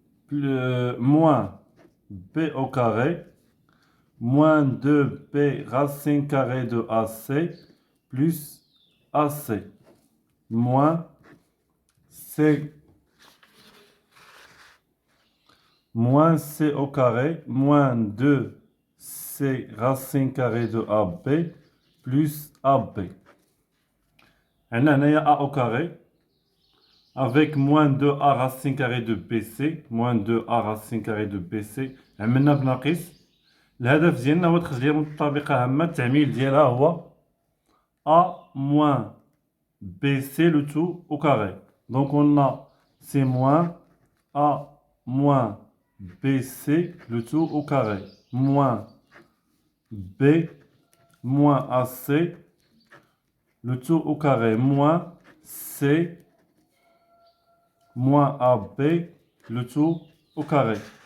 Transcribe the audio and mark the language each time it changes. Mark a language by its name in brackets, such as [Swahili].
[French] Moins B au carré moins 2B racine carrée de AC plus AC moins C moins C au carré, moins 2C racine carrée de AB, plus AB. On a A au carré, avec moins 2A racine carrée de BC, moins 2A racine carrée de BC, [Arabic] عملنا بناقص. الهدف ديالنا هو تخزين متطابقة هامة التعميل ديالها هو [French] A moins BC le tout au carré. Donc on a C moins A moins BC le tout au carré moins B moins AC le tout au carré moins C moins AB le tout au carré.